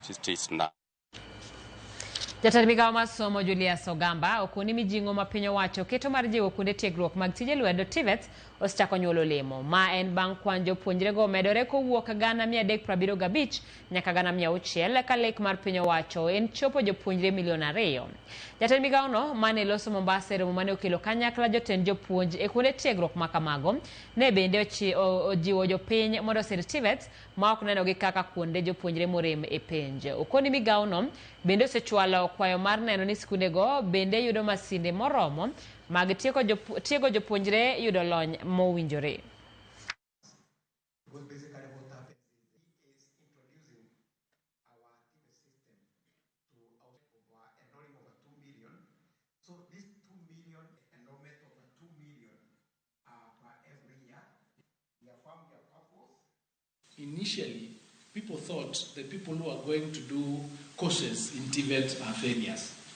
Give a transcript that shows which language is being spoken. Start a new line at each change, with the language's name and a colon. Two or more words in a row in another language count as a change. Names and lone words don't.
English: It is now.
Luo (Kenya and Tanzania): Jatend migawo mar somo Julius Ogamba okoni mijing'o ma piny owacho keto mar jiwo kuonde tiegruok mag tije lwedo TVETs osechako nyuolo olemo. Ma en bang' kwan jopuonjrego medore kowuok 375 nyaka 600 ka lek mar piny owacho en chopo jopuonjre 2 million. Jatend migawono mane loso Mombasa e romo mane okelo kanyakla jotend jopuonj e kuonde tiegruok ma kamago ne bende ojiwo jopiny mondo osir TVETs ma ok nenogi kaka kuonde jopuonjre morem e penj. Okoni migawono bende osechwalo kwayo mar neno ni skundego bende yudo masinde moromo mag tiego jopuonjre yudo lony mowinjore.
English: So this 2 million enrollment over 2 million per every year. We have found their purpose. Initially, people thought the people who are going to do courses in TVET are failures.